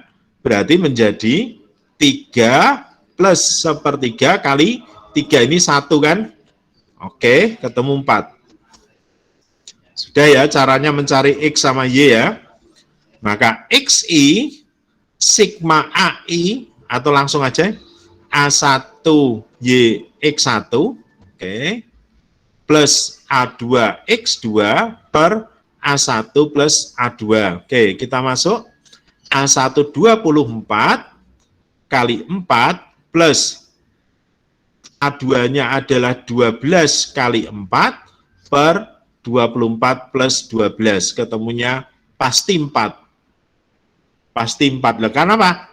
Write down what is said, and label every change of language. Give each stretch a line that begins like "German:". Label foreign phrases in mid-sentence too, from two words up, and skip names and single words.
Indonesian: Berarti menjadi 3 plus 1/3 kali 3 ini 1 kan? Oke, ketemu 4. Sudah ya caranya mencari X sama Y ya. Maka XI sigma AI atau langsung aja A1 Y X1 oke, plus A2 X2 per A1 plus A2. Oke, kita masuk A1 24 kali 4 plus A2-nya adalah 12 kali 4 per 24 plus 12. Ketemunya pasti 4. Pasti 4. Lah, karena apa?